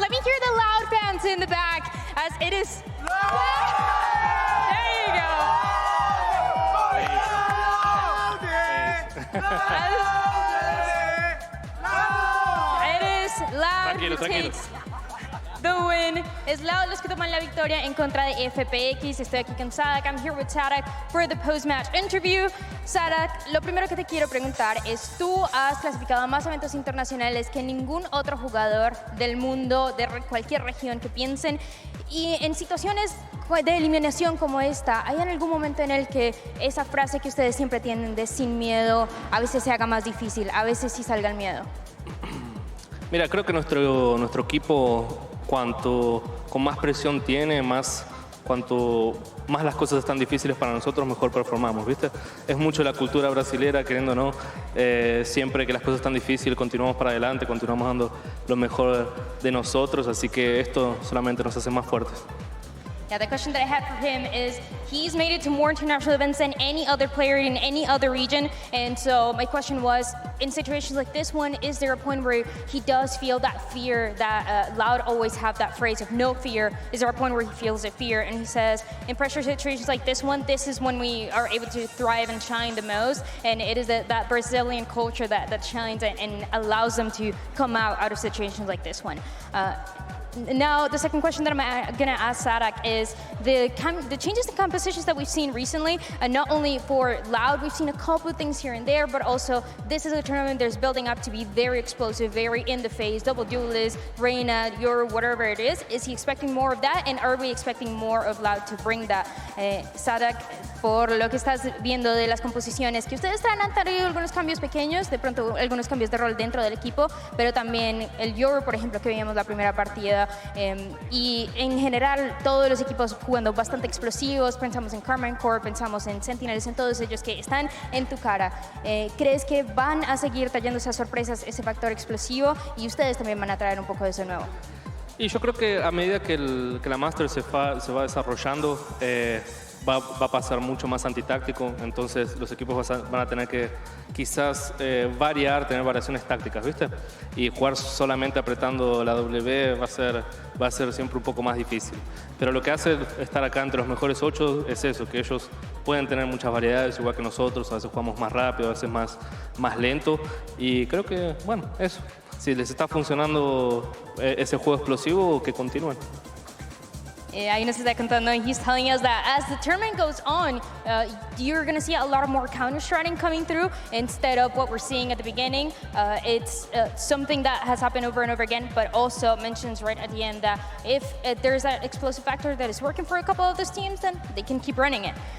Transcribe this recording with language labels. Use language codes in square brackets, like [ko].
[en] Let me hear the Loud fans in the back as it is. There you go. It is Loud who takes the win. [es] Es Loud los que toman la victoria en contra de FPX. Estoy aquí con Sadak. [en] I'm here with Sadak for the post-match interview. [es] Sadak, lo primero que te quiero preguntar es, tú has clasificado a más eventos internacionales que ningún otro jugador del mundo, de cualquier región que piensen, y en situaciones de eliminación como esta, ¿hay en algún momento en el que esa frase que ustedes siempre tienen de sin miedo a veces se haga más difícil, a veces sí salga el miedo? Mira, creo que nuestro equipo, cuanto con más presión tiene, cuanto más las cosas están difíciles para nosotros, mejor performamos, ¿viste? Es mucho la cultura brasilera, queriendo o no, siempre que las cosas están difíciles, continuamos para adelante, continuamos dando lo mejor de nosotros, así que esto solamente nos hace más fuertes. [en] Yeah, the question that I had for him is, he's made it to more international events than any other player in any other region. And so my question was, in situations like this one, is there a point where he does feel that fear that Loud always have that phrase of no fear? Is there a point where he feels a fear? And he says, in pressure situations like this one, this is when we are able to thrive and shine the most. And it is that Brazilian culture that shines and allows them to come out of situations like this one. Now, the second question that I'm going to ask Sadak is the changes in compositions that we've seen recently, and not only for Loud, we've seen a couple of things here and there, but also this is a tournament that's building up to be very explosive, very in the face, double duelist, Reina, Euro, whatever it is. Is he expecting more of that, and are we expecting more of Loud to bring that? [es] Sadak, por lo que estás viendo de las composiciones, que ustedes han tenido algunos cambios pequeños, de pronto algunos cambios de rol dentro del equipo, pero también el Euro, por ejemplo, que vimos la primera partida, y en general todos los equipos jugando bastante explosivos, pensamos en Carmine Corp, pensamos en Sentinels, en todos ellos que están en tu cara. ¿Crees que van a seguir trayendo esas sorpresas, ese factor explosivo, y ustedes también van a traer un poco de eso nuevo? Y yo creo que a medida que la Masters se va desarrollando, va a pasar mucho más antitáctico, entonces los equipos van a tener que quizás tener variaciones tácticas, ¿viste? Y jugar solamente apretando la W va a ser siempre un poco más difícil. Pero lo que hace estar acá entre los mejores 8 es eso, que ellos pueden tener muchas variedades, igual que nosotros, a veces jugamos más rápido, a veces más lento, y creo que, bueno, eso. Si les está funcionando ese juego explosivo, que continúen. Ahí nos está contando, [en] he's telling us that as the tournament goes on, you're going to see a lot more counter-striding coming through instead of what we're seeing at the beginning. It's something that has happened over and over again, but also mentions right at the end that if there's that explosive factor that is working for a couple of those teams, then they can keep running it.